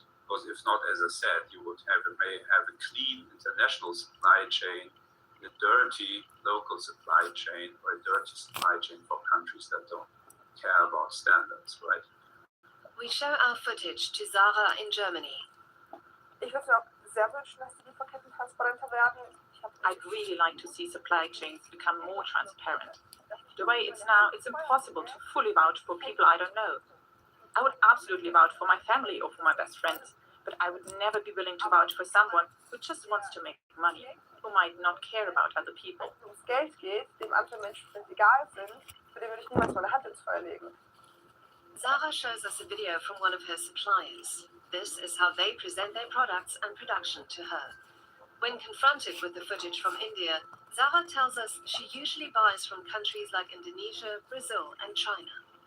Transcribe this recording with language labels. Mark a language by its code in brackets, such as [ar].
[en] Because if not, as I said, you would may have a clean international supply chain, a dirty local supply chain, or a dirty supply chain for countries that don't care about standards, right? We show our footage to Zara in Germany. [de] Ich würde mir auch sehr wünschen, dass die Lieferketten transparenter werden. [en] I'd really like to see supply chains become more transparent. The way it's now, it's impossible to fully vouch for people I don't know. I would absolutely vouch for my family or for my best friends, but I would never be willing to vouch for someone who just wants to make money, who might not care about other people. [de] Wenn es Geld geht, dem andere Menschen egal sind, für den würde ich niemals meine Hand ins Feuer legen. [en] Zara shows us a video from one of her suppliers. This is how they present their products and production to her. When confronted with the footage from India, Zara tells us she usually buys from countries like Indonesia, Brazil, and China.